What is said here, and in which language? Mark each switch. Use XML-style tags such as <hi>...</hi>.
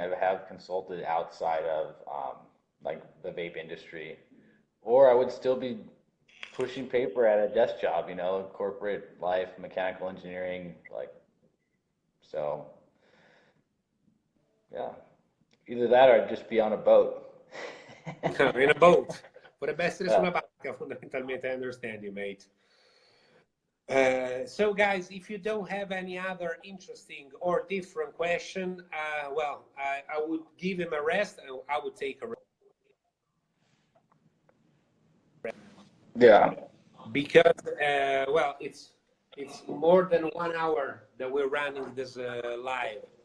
<en>I have consulted outside of like the vape industry, or I would still be pushing paper at a desk job, you know, corporate life, mechanical engineering, like, so, yeah, either that or I'd just be on a boat. In a boat.</en> <it>Potrebbe essere su una barca, fondamentalmente.</it> <en>I understand you, mate. So, guys, if you don't have any other interesting or different question, well, I would give him a rest. I would take a rest. Yeah. Because, well, it's more than 1 hour that we're running this live.</en>